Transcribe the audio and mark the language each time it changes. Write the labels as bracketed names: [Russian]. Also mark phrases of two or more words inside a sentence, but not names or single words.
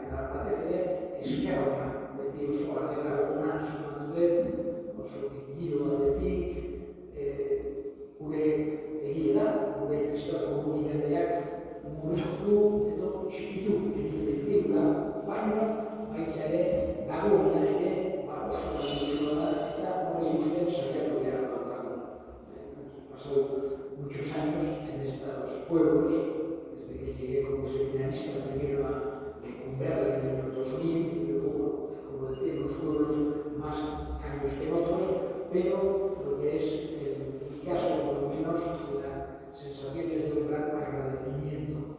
[Basque] Eta batez ere, eskerra beti oso ardera ona sumatu dut, oso giro aldetik, gure egia da, gure kristau komunitateak murriztu edo txikitu egin zaizkigula, baina baita ere dagoena ere oso da eta hori usten saiatu behar daukagu. [Spanish] Pasado muchos años en estos pueblos, desde que llegué como seminarista primero a Lecumberri en el año 2000, y luego, como decía, en los pueblos más años que en otros, pero lo que es, en mi caso, por lo menos, la sensación es de un gran agradecimiento.